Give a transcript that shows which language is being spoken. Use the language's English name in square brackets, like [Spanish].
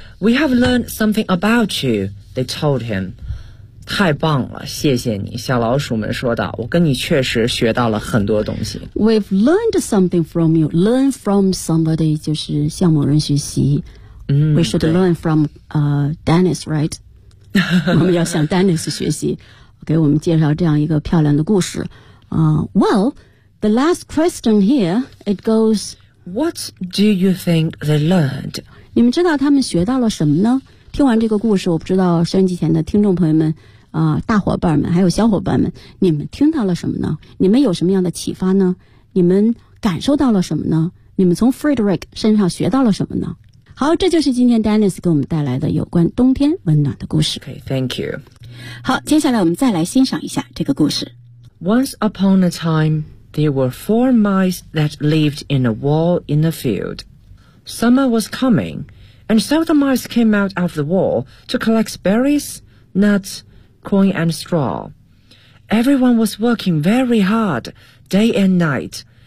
[English] We have learned something about you, they told him. [Chinese] 太棒了谢谢你小老鼠们说道我跟你确实学到了很多东西。 [English] We've learned something from you. Learn from somebody [Chinese] 就是向某人学习。嗯、 [English] We should learn from, Dennis, right? [Chinese] 我们要向 Dennis 学习给我们介绍这样一个漂亮的故事。 [English] Well,The last question here, it goes, What do you think they learned? [Chinese] 你们知道他们学到了什么呢？听完这个故事，我不知道收音机前的听众朋友们、大伙伴们还有小伙伴们，你们听到了什么呢？你们有什么样的启发呢？你们感受到了什么呢？你们从 Frederick 身上学到了什么呢？好，这就是今天 Dennis 给我们带来的有关冬天温暖的故事。 [English] Okay, thank you. [Chinese] 好，接下来我们再来欣赏一下这个故事。 [English] Once upon a time,There were four mice that lived in a wall in the field. Summer was coming, and so the mice came out of the wall to collect berries, nuts, corn, and straw. Everyone was working very hard, day and night.